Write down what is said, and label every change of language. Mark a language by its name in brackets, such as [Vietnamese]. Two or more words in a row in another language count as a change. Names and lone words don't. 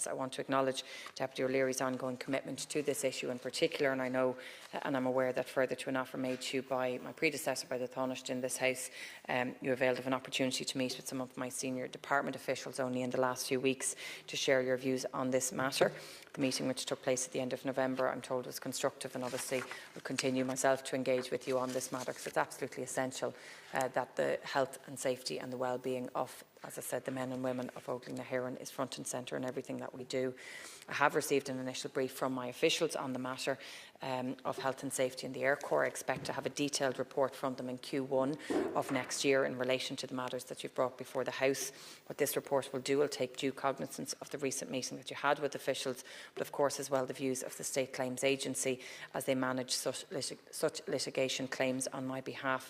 [English] I want to acknowledge Deputy O'Leary's ongoing commitment to this issue in particular, and I know and I'm aware that further to an offer made to you by my predecessor, by the Taoiseach in this House, you availed of an opportunity to meet with some of my senior department officials only in the last few weeks to share your views on this matter. The meeting, which took place at the end of November, I'm told was constructive, and obviously will continue myself to engage with you on this matter, because it's absolutely essential that the health and safety and the well-being of, as I said, the men and women of Ólaigh na hÉireann is front and centre in everything that we do. I have received an initial brief from my officials on the matter of health and safety in the Air Corps. I expect to have a detailed report from them in Q1 of next year in relation to the matters that you've brought before the House. What this report will do will take due cognizance of the recent meeting that you had with officials, but of course as well the views of the State Claims Agency as they manage such litigation claims on my behalf.